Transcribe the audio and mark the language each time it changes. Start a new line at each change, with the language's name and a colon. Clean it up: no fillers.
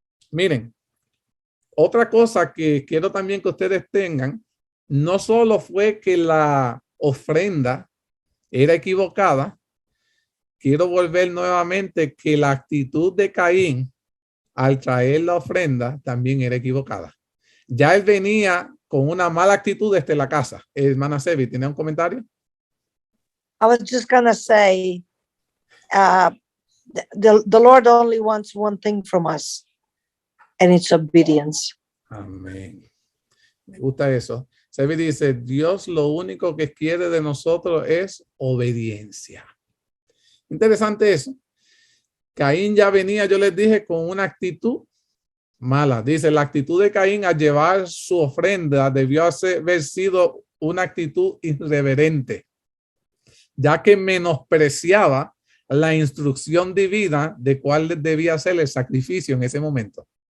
Spanish: Miren, otra cosa que quiero también que ustedes tengan, no solo fue que la ofrenda era equivocada, quiero volver nuevamente que la actitud de Caín al traer la ofrenda también era equivocada. Ya él venía con una mala actitud desde la casa. Hermana Sebi, ¿tiene un comentario?
English: I was just going to say, the Lord only wants one thing from us, and it's obedience.
Spanish: Amén. Me gusta eso. Sebi dice, Dios lo único que quiere de nosotros es obediencia. Interesante eso. Caín ya venía, yo les dije, con una actitud mala. Dice, la actitud de Caín al llevar su ofrenda debió haber sido una actitud irreverente, ya que menospreciaba la instrucción divina de cuál debía ser el sacrificio en ese momento.